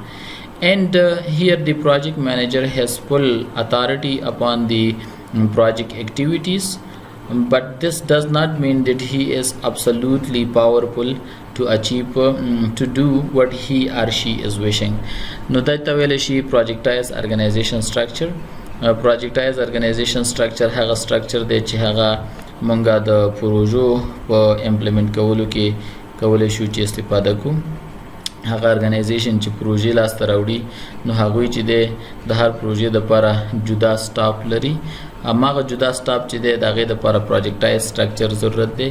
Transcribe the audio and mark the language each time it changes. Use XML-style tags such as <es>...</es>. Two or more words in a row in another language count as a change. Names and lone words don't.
<en>And here the project manager has full authority upon the project activities, but this does not mean that he is absolutely powerful to achieve to do what he or she is wishing. No, that she projectized organization structure. Projectized organization structure</en> <ps>هغه structure دی چې هغه مونږه د پروژو په امپلیمنٹ کولو کې کولای شو چې استفاده کوو. هغه ارګنایزیشن چې پروژې لاسته راوړي، نو هغوی چې دی د هر پروژې دپاره جدا سټاف لري. هماغه جدا سټاف چې دی د هغې دپاره</ps> <en>projectized structure</en> <ps>ضرورت دی.</ps>